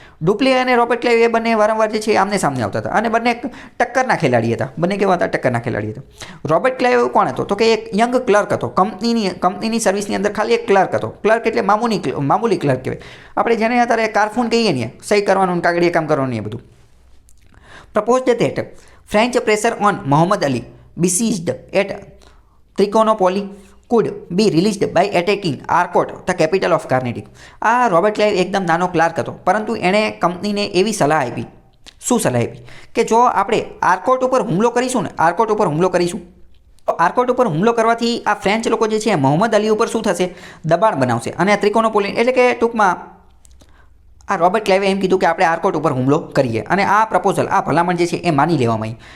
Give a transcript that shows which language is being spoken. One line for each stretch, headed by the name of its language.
Gujarati: Dupleix અને Robert Clive એ બંને વારંવાર જે છે આમને સામને આવતા હતા, અને બંને ટક્કરના ખેલાડી હતા. બંને કેવા હતા? ટક્કરના ખેલાડી હતા. રોબર્ટ ક્લાઇવ કોણ હતો? તો કે એક યંગ ક્લર્ક હતો. કંપનીની સર્વિસની અંદર ખાલી એક ક્લર્ક હતો. ક્લર્ક એટલે મામૂલી ક્લર્ક કહેવાય. આપણે જેને અત્યારે કારફૂન કહીએ ને, સહી કરવાનું, કાગળીએ કામ કરવાનું એ બધું.
English: Proposed that French pressure on Mohammad Ali besieged at Trichinopoly could be released by attacking Arcot, the capital of Carnatic.
Gujarati: આ રોબર્ટ ક્લાઇવ એકદમ નાનો ક્લાર્ક હતો, પરંતુ એણે કંપનીને એવી સલાહ આપી. શું સલાહ આપી? કે જો આપણે આર્કોટ ઉપર હુમલો કરીશું ને, આર્કોટ ઉપર હુમલો કરીશું, તો આર્કોટ ઉપર હુમલો કરવાથી આ ફ્રેન્ચ લોકો જે છે મોહમ્મદ અલી ઉપર શું થશે? દબાણ બનાવશે, અને આ ત્રિકોનોપોલી એટલે કે ટૂંકમાં આ રોબર્ટ ક્લાઇવે એમ કીધું કે આપણે આર્કોટ ઉપર હુમલો કરીએ, અને આ પ્રપોઝલ, આ ભલામણ જે છે એ માની લેવામાં આવી.